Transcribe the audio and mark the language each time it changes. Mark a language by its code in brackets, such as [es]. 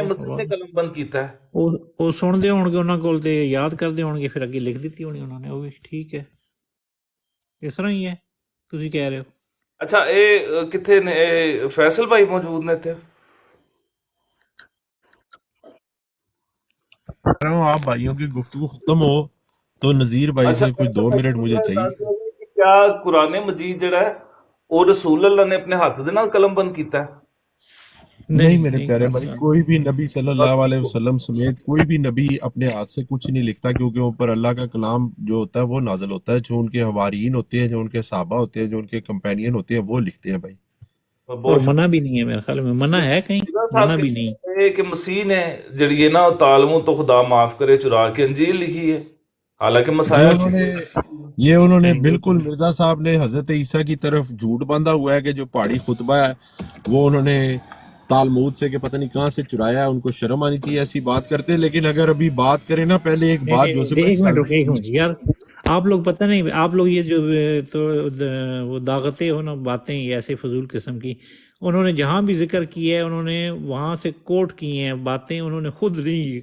[ur] ہے، [pa] ਮਸੀਹ ਨੇ ਕਲਮ ਬੰਦ ਕੀਤਾ ਹੈ۔ وہ سن دے ہون گے انہاں کول تے یاد کر دے ہون گے، پھر اگے لکھ دیتی ہونی انہوں نے، وہ بھی ٹھیک ہے، اس طرح ہی ہے تسی کہہ رہے ہو۔ ਅੱਛਾ ਇਹ ਕਿੱਥੇ ਨੇ ਇਹ ਫੈਸਲ ਭਾਈ ਮੌਜੂਦ ਨੇ ਇੱਥੇ؟ [ur] کہہ رہا ہوں آپ بھائیوں کی گفتگو ختم ہو تو نذیر بھائی [pa] ਅੱਛਾ [ur] سے کچھ 2 منٹ مجھے چاہیے۔ [pa] ਕਿ ਕਿਆ ਕੁਰਾਨ مجید ਜਿਹੜਾ ہے ਉਹ ਰਸੂਲ اللہ ਨੇ ਆਪਣੇ ਹੱਥ ਦੇ ਨਾਲ ਕਲਮ ਬੰਦ ਕੀਤਾ ہے؟ [ur] نہیں میرے پیارے کرتا۔ بھائی، کوئی بھی نبی صلی اللہ علیہ وسلم سمیت کوئی بھی نبی اپنے ہاتھ سے کچھ نہیں لکھتا، کیونکہ اوپر اللہ کا کلام جو ہوتا ہے وہ نازل ہوتا ہے، جو ان کے حوارین ہوتے ہیں، جو ان کے صحابہ ہوتے ہیں، جو ان کے کمپینین ہوتے ہیں، وہ لکھتے ہیں بھائی۔ اور [pa] ਬਹੁਤ [ur] منع بھی نہیں ہے میرے خیال میں، منع ہے کہیں؟ شکریہ صاحب منع بھی نہیں۔ ਇਹ ਕਿ ਮਸੀਹ ਨੇ ਜਿਹੜੀ ਹੈ ਨਾ ਉਹ ਤਾਲਮੂਦ ਤੋਂ ਖੁਦਾ ਮਾਫ ਕਰੇ ਚੁਰਾ ਕੇ ਅੰਜੀਲ ਲਿਖੀ ہے، حالانکہ یہ مسائل انہوں نے نہیں بالکل مرزا صاحب نے حضرت عیسیٰ کی طرف جھوٹ باندھا ہوا ہے کہ جو پہاڑی خطبہ ہے وہ انہوں نے تالمود سے کہ پتہ نہیں کہاں سے چرایا ہے، ان کو شرم آنی چاہیے ایسی بات کرتے۔ لیکن اگر ابھی بات کریں نا، پہلے ایک بات جوزف بھائی ایک منٹ یار، آپ لوگ پتہ نہیں، آپ لوگ یہ جو تو وہ داغتے ہو نا باتیں ایسے فضول قسم کی، انہوں نے جہاں بھی ذکر کیا ہے انہوں نے وہاں سے کوٹ کی ہیں باتیں، انہوں نے خود نہیں